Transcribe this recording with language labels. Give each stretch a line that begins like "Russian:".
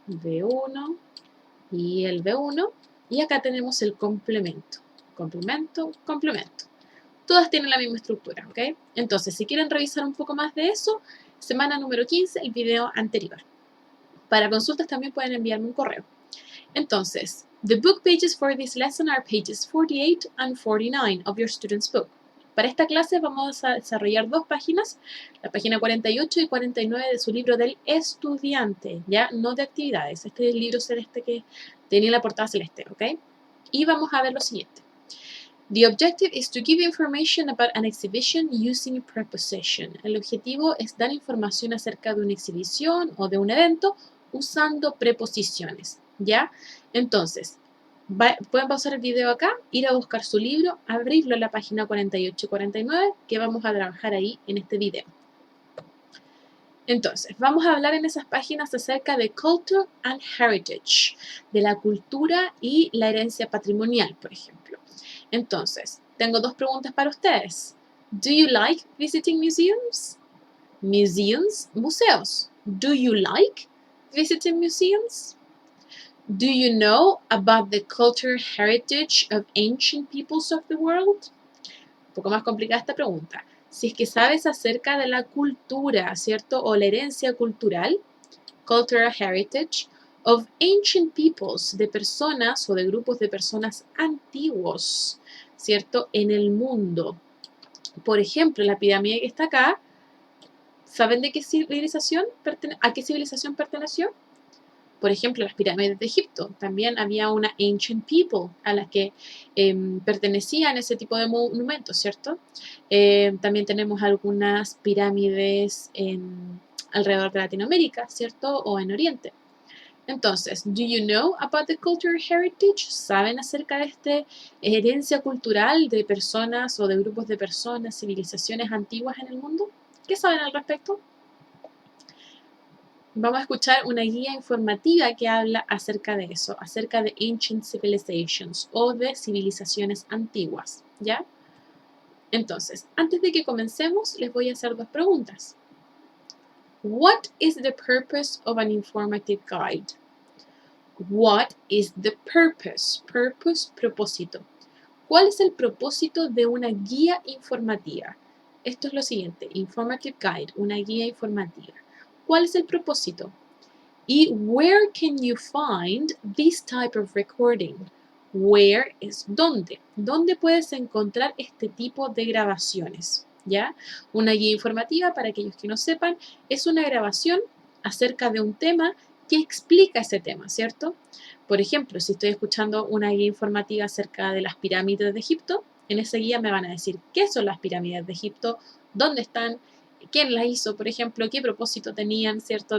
Spanish: V1 y el V1. Y acá tenemos el complemento. Complemento, complemento. Todas tienen la misma estructura, ¿ok? Entonces, si quieren revisar un poco más de eso, semana número 15, el video anterior. Para consultas también pueden enviarme un correo. Entonces,
English: the book pages for this lesson are pages 48 and 49 of your student's book.
Spanish: Para esta clase vamos a desarrollar dos páginas, la página 48 y 49 de su libro del estudiante, ya no de actividades. Este es el libro celeste que tenía la portada celeste, ¿ok? Y vamos a ver lo siguiente.
English: The objective is to give information about an exhibition using preposition.
Spanish: El objetivo es dar información acerca de una exhibición o de un evento usando preposiciones, ¿ya? Entonces, pueden pausar el video acá, ir a buscar su libro, abrirlo en la página 48 y 49, que vamos a trabajar ahí en este video. Entonces, vamos a hablar en esas páginas acerca de Culture and Heritage, de la cultura y la herencia patrimonial, por ejemplo. Entonces, tengo dos preguntas para ustedes.
English: Do you like visiting museums? Museos. Do you like visiting museums? Do you know about the cultural heritage of ancient peoples of the world?
Spanish: Un poco más complicada esta pregunta. Si es que sabes acerca de la cultura, ¿cierto? O la herencia cultural,
English: cultural heritage, of ancient peoples,
Spanish: de personas o de grupos de personas antiguos, ¿cierto? En el mundo. Por ejemplo, la pirámide que está acá, ¿saben de qué civilización a qué civilización perteneció? Por ejemplo, las pirámides de Egipto. También había una ancient people a las que pertenecían ese tipo de monumentos, ¿cierto? También tenemos algunas pirámides alrededor de Latinoamérica, ¿cierto? O en Oriente. Entonces,
English: do you know about the cultural heritage?
Spanish: ¿Saben acerca de esta herencia cultural de personas o de grupos de personas, civilizaciones antiguas en el mundo? ¿Qué saben al respecto? Vamos a escuchar una guía informativa que habla acerca de eso, acerca de ancient civilizations o de civilizaciones antiguas, ¿ya? Entonces, antes de que comencemos, les voy a hacer dos preguntas.
English: What is the purpose of an informative guide? What is the purpose? Purpose, propósito.
Spanish: ¿Cuál es el propósito de una guía informativa? Esto es lo siguiente, informative guide, una guía informativa. ¿Cuál es el propósito?
English: Y where can you find this type of recording?
Spanish: Where es dónde. ¿Dónde puedes encontrar este tipo de grabaciones? ¿Ya? Una guía informativa, para aquellos que no sepan, es una grabación acerca de un tema que explica ese tema, ¿cierto? Por ejemplo, si estoy escuchando una guía informativa acerca de las pirámides de Egipto, en esa guía me van a decir qué son las pirámides de Egipto, dónde están, quién las hizo, por ejemplo, qué propósito tenían, ¿cierto?